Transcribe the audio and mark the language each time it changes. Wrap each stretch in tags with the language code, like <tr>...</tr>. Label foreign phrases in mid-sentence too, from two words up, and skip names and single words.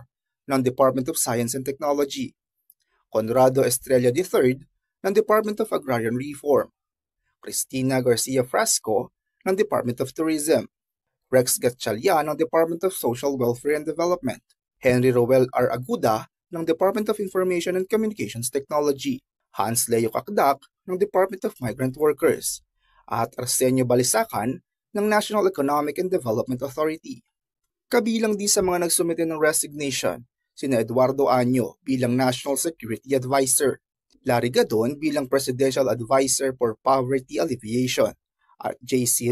<tl>ng Department of Science and Technology, Conrado Estrella III ng Department of Agrarian Reform, Cristina Garcia Frasco ng Department of Tourism, Rex Gatchalian ng Department of Social Welfare and Development, Henry Roel R. Aguda ng Department of Information and Communications Technology, Hans Leo Kakdak ng Department of Migrant Workers, at Arsenio Balisacan ng National Economic and Development Authority. Kabilang din sa mga nagsumite ng resignation, sina Eduardo Año bilang</tl> <en>National Security Advisor,</en> <tl>Larry Gadon bilang</tl> <en>Presidential Advisor for Poverty Alleviation,</en> <tl>at J.C.</tl>